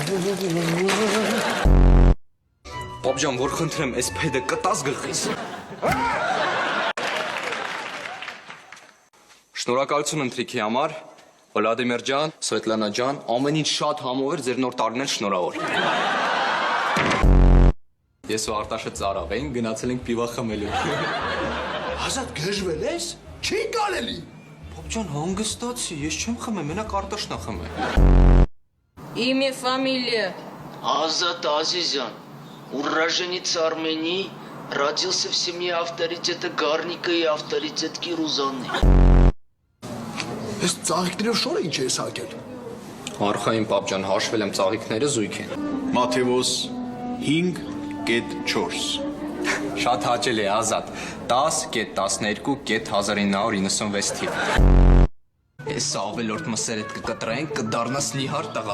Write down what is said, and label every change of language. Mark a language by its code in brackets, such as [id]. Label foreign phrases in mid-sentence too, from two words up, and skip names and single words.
[hy] Պապ ջան, որ խնդրեմ, այս փեդը կտաս գլխիս։ Շնորհակալություն ընթրիքի համար, Վլադիմիր ջան, Սվետլանա ջան, ամեն ինչ շատ համով էր, ձեր նոր տարին էլ շնորհավոր։ Ես ու Արտաշը ծարավ էինք, գնացել ենք պիվա խմելու։ Ազատ գժվել ես, չի կարելի։ Պապ ջան, հանգստացի, ես չեմ խմել, մենակ Արտաշն է խմել։ [ru] Имя, фамилия. Азат Азизян, уроженец Армении, родился в семье авторитета Гарника и авторитетки Рузанны. [hy] Ես ծաղիկներով շորը ինչ ես հակել։ Արխային պապ ջան, հաշվել եմ ծաղիկները զույգ են։ Մաթեոս 5.4 Շատ հաճելի է, Ազատ, 10.12.1996 թիվ։ Ես ավելորդ մսերդ կկտրենք, կդառնաս նիհար տղա։